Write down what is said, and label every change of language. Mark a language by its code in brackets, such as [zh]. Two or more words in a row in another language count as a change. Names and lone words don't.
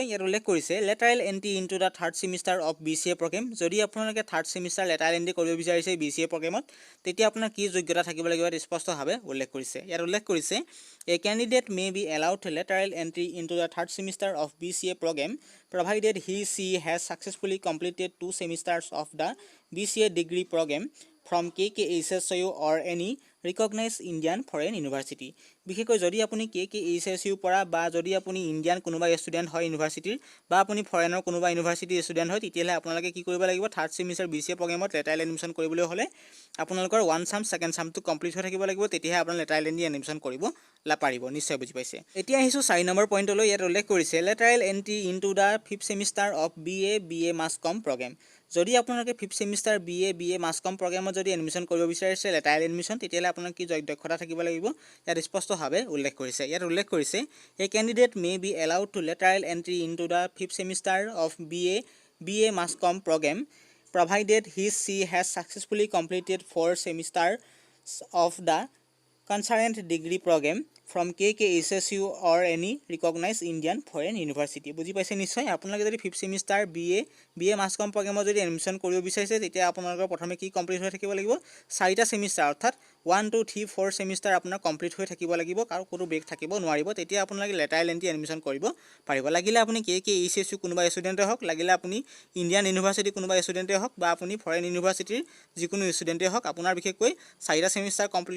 [as] ইয়াত উল্লেখ কৰিছে [en] lateral entry into the third semester of BCA program. [as] যদি আপোনালোকে [en] third semester lateral entry [as] কৰিব বিচাৰিছে [en] BCA program, [as] তেতিয়া আপোনাৰ কি যোগ্যতা থাকিব লাগিব ইয়াত স্পষ্টভাৱে উল্লেখ কৰিছে। ইয়াত উল্লেখ কৰিছে [en] a candidate may be allowed lateral entry into the third semester of BCA program provided he/she has successfully completed 2 semesters of the BCA degree program from KKHSU or any recognized Indian foreign university. [as] বিশেষকৈ যদি আপুনি KKHSU পৰা বা যদি আপুনি ইণ্ডিয়ান কোনোবা ষ্টুডেণ্ট হয় ইউনিভাৰ্চিটিৰ বা আপুনি ফৰেনৰ কোনোবা ইউনিভাৰ্চিটিৰ ষ্টুডেণ্ট হয় তেতিয়াহ'লে আপোনালোকে কি কৰিব লাগিব [en] third semester BCA program lateral admission [as] কৰিবলৈ হ'লে আপোনালোকৰ 1 সাম [en] second sem [as] কমপ্লিট হৈ থাকিব লাগিব তেতিয়াহে আপোনাৰ [en] lateral entry admission [as] কৰিব পাৰিব নিশ্চয় বুজি পাইছে এতিয়া আহিছোঁ 4 [en] number point [as] ইয়াত উল্লেখ কৰিছে [en] lateral entry into the 5th semester of BA mass comm program [as] যদি আপোনালোকে [en] 5th semester BA mass comm program [as] যদি এডমিশ্যন কৰিব বিচাৰিছে [en] lateral admission [as] তেতিয়াহ'লে আপোনাৰ কি দক্ষতা থাকিব লাগিব ইয়াত স্পষ্টভাৱে উল্লেখ কৰিছে ইয়াত উল্লেখ কৰিছে [en] a candidate may be allowed to lateral entry into the 5th semester of BA mass comm program provided she has successfully completed 4 semesters of the concurrent degree program from KKHSU or any recognized Indian foreign university. [as] বুজি পাইছে নিশ্চয় আপোনালোকে যদি [en] 5th semester BA mass comm program [as] যদি এডমিশ্যন কৰিব বিচাৰিছে তেতিয়া আপোনালোকৰ প্ৰথমে কি কমপ্লিট হৈ থাকিব লাগিব 4টা সেমিষ্টাৰ অৰ্থাৎ 1 2 3 4 সেমিষ্টাৰ আপোনাৰ কমপ্লিট হৈ থাকিব লাগিব আৰু কোনো ব্ৰেক থাকিব নোৱাৰিব তেতিয়া আপোনালোকে [en] lateral entry admission [as] কৰিব পাৰিব লাগিলে আপুনি KKHSU কোনোবা ষ্টুডেণ্টে হওক লাগিলে আপুনি [en] Indian university [as] কোনোবা ষ্টুডেণ্টে হওক বা আপুনি [en] foreign university [as] যিকোনো ষ্টুডেণ্টে হওক আপোনাৰ বিশেষকৈ [en] 4 semester complete